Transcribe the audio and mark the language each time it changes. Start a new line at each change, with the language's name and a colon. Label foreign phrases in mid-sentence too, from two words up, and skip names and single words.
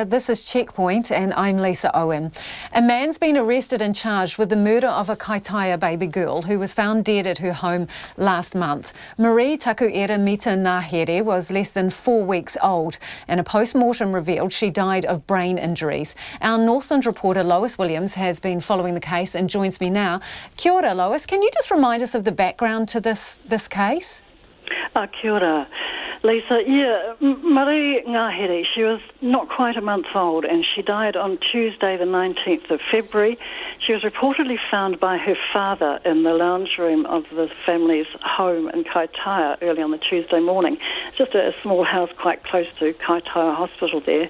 English: This is Checkpoint and I'm Lisa Owen. A man's been arrested and charged with the murder of a Kaitaia baby girl who was found dead at her home last month. Marie Takuera Mita Nahere was less than 4 weeks old and a post-mortem revealed she died of brain injuries. Our Northland reporter Lois Williams has been following the case and joins me now.
Māori: Kia ora, Lois.
English: Can you just remind us of the background to this case?
Māori: Kia ora.
English: Lisa, Marie Ngahere, she was not quite a month old and she died on Tuesday the 19th of February. She was reportedly found by her father in the lounge room of the family's home in Kaitaia early on the Tuesday morning. It's just a small house quite close to Kaitaia Hospital there.